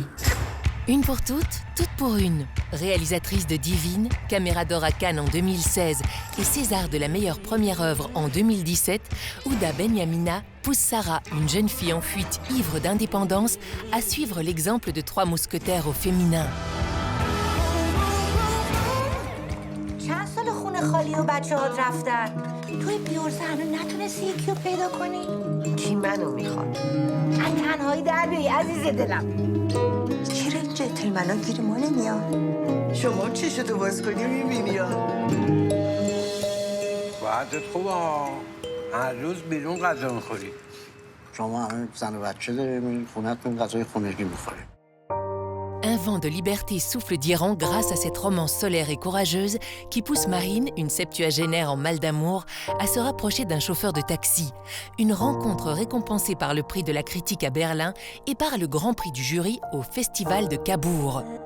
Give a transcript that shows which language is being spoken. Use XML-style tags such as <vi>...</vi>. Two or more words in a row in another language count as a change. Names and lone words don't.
<fr>Une pour toutes pour une. Réalisatrice de Divine, Caméra d'or à Cannes en 2016 et César de la meilleure première œuvre en 2017, Ouda Benyamina pousse Sarah, une jeune fille en fuite ivre d'indépendance, à suivre l'exemple de 3 mousquetaires au féminin.</fr> <fa>چند سال خونه خالی و بچه‌هات رفتن توی بیورزه هنوز نتونستی یکی رو پیدا کنی؟ کی منو میخواد؟ از تنهایی در بیایی عزیز دلم چرا این جنتلمنا گیری ما نمیاد؟ شما چشتو باز کنی میبینی ها وضعت خوبه ها هر روز بیرون غذا میخوری شما همه زن و بچه داریم خونه‌تون غذای خونگی میخوریم.</fa> <fr>Un vent de liberté souffle d'Iran grâce à cette romance solaire et courageuse qui pousse Marine, une septuagénaire en mal d'amour, à se rapprocher d'un chauffeur de taxi. Une rencontre récompensée par le prix de la critique à Berlin et par le grand prix du jury au Festival de Cabourg.</fr>